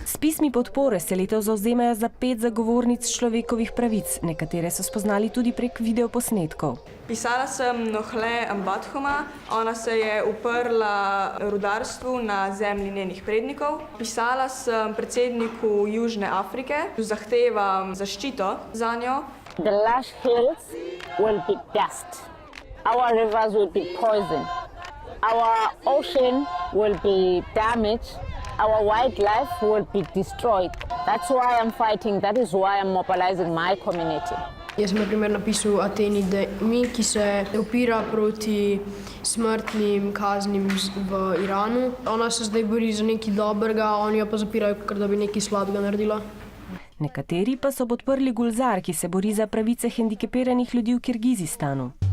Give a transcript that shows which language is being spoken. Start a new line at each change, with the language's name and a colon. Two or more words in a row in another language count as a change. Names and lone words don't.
Slovenian: S pismi podpore se letos zavzemajo za 5 zagovornic človekovih pravic. Nekatere so spoznali tudi prek videoposnetkov. Pisala sem Nohle Ambathoma. Ona se je uprla rudarstvu na zemlji njenih prednikov. Pisala sem predsedniku Južne Afrike. Zahtevam zaščito za njo.
English: The lush hills will be dust. Our rivers will be poison. Our ocean will be damaged. Our wildlife will be destroyed. That's why I'm fighting. That is why I'm mobilizing my community.
Slovenian: Jaz sem na primer napisal Ateni Demi, ki se upira proti smrtnim kaznim v Iranu. Ona se zdaj bori za nekaj dobrega, oni jo pa zapirajo, ker da bi nekaj slabega naredila. Nekateri pa so podprli Gulzar, ki se bori za pravice hendikepiranih ljudi v Kirgizistanu.